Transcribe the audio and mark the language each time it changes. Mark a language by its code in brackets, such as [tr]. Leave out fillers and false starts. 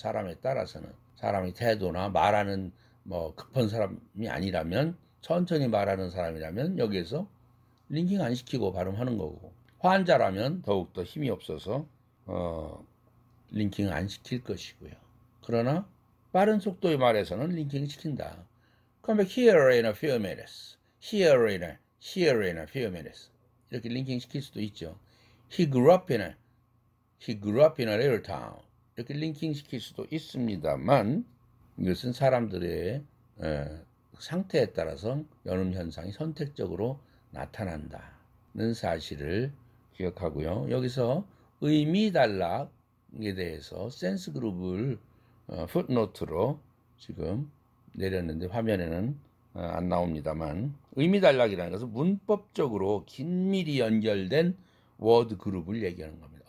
[ko] 사람에 따라서는 사람의 태도나 말하는 급한 사람이 아니라면 천천히 말하는 사람이라면 여기에서 링킹 안 시키고 발음하는 거고 환자라면 더욱더 힘이 없어서 링킹 안 시킬 것이고요. 그러나 빠른 속도의 말에서는 링킹 시킨다. [en] Come back here in a few minutes. Here in a few minutes. [ko] 이렇게 링킹 시킬 수도 있죠. [en] He grew up in a little town. [ko] 이렇게 링킹 시킬 수도 있습니다만 이것은 사람들의 상태에 따라서 연음 현상이 선택적으로 나타난다는 사실을 기억하고요. 여기서 의미 단락에 대해서 센스 그룹을 풋노트로 지금 내렸는데 화면에는 안 나옵니다만 의미 단락이라는 것은 문법적으로 긴밀히 연결된 워드 그룹을 얘기하는 겁니다.